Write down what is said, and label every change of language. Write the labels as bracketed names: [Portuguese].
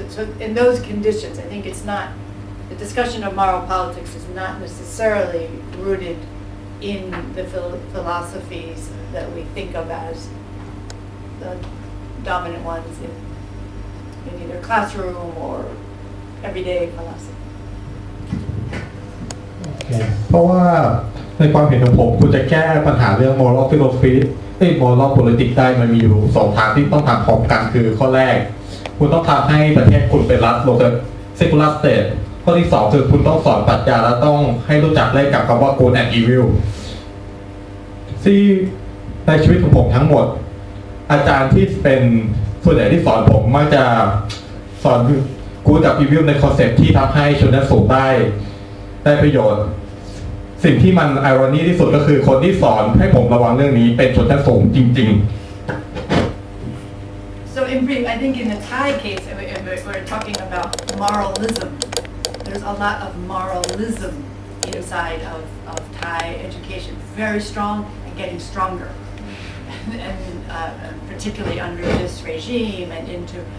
[English] So in those conditions, I think it's not, the discussion of moral politics is not necessarily rooted in the philosophies that we think of as the dominant ones in either classroom or everyday philosophy. [Thai] เพราะว่าในความเห็นของผมคุณจะแก้ปัญหาเรื่อง moral philosophy moral politics ได้มันมีอยู่2ทางที่ต้องทำพร้อมกันคือข้อแรกคุณต้องทำให้ประเทศคุณเป็นรัฐลงจาก secular state ข้อที่2คือคุณต้องสอนปรัชญาและต้องให้รู้จักแลกกับคำว่า [English] good and evil [Thai] ที่ในชีวิตของผมทั้งหมดอาจารย์ที่เป็นส่วนใหญ่ที่สอนผมมักจะสอน good กับ evil ในคอนเซ็ปต์ที่ทำให้ชนชั้นสูงได้ประโยชน์สิ่งที่มันไอรอนีที่สุดก็คือคนที่สอนให้ผมระวังเรื่องนี้เป็นชนชั้นสูงจริงๆ [English] So in brief, I think in the Thai case, we're talking about moralism. There's a lot of moralism inside of Thai education, very strong and getting stronger, and particularly under this regime and into.